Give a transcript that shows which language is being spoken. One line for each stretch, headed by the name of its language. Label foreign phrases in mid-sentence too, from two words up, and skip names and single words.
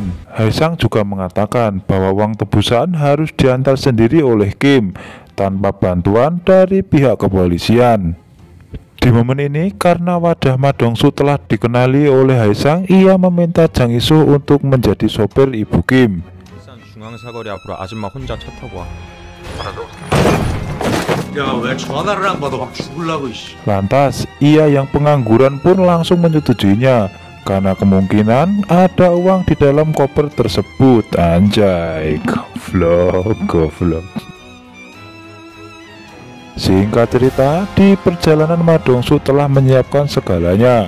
Indonesian: Haesang juga mengatakan bahwa uang tebusan harus diantar sendiri oleh Kim tanpa bantuan dari pihak kepolisian. Di momen ini, karena wajah Ma Dongsu telah dikenali oleh Haesang, ia meminta Jang Isu untuk menjadi sopir ibu Kim.
Korean: 중앙사거리 앞으로 아줌마 혼자 차 타고 와. 야왜 전화를 안 받아 막 죽을라고 이씨.
Indonesian: Lantas, ia yang pengangguran pun langsung menyetujuinya karena kemungkinan ada uang di dalam koper tersebut. Anjay, goblok. Singkat cerita, di perjalanan Ma Dongsu telah menyiapkan segalanya.